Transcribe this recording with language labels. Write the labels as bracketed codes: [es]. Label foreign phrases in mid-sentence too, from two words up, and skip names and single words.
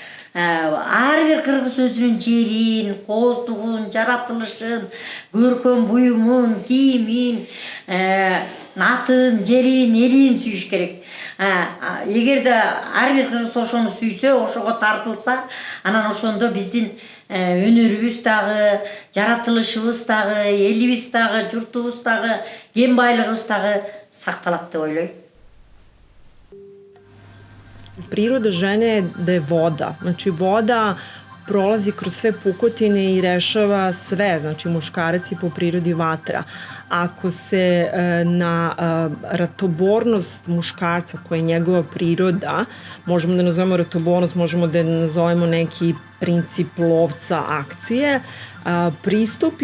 [ky] ар бир кыргыз өзүнүн жерин, кооздугун, жаратылышын, көркөм буюмун, кийимин, атын, жерин, элин сүйүш керек. Эгерде ар бир кыргыз ошону сүйсө, ошого тартылса, анан ошондо биздин өнөрүбүз дагы, жаратылышыбыз дагы, элибиз дагы, журтубуз дагы, кен байлыгыбыз дагы сакталат деп ойлойм. [sr] Priroda žene je da je voda. Znači voda prolazi kroz sve pukotine i rešava sve. Znači muškarac je po prirodi vatra. Ako se na ratobornost muškarca, koja je njegova priroda, možemo da nazovemo ratobornost, možemo da nazovemo neki princip lovca akcije, pristupi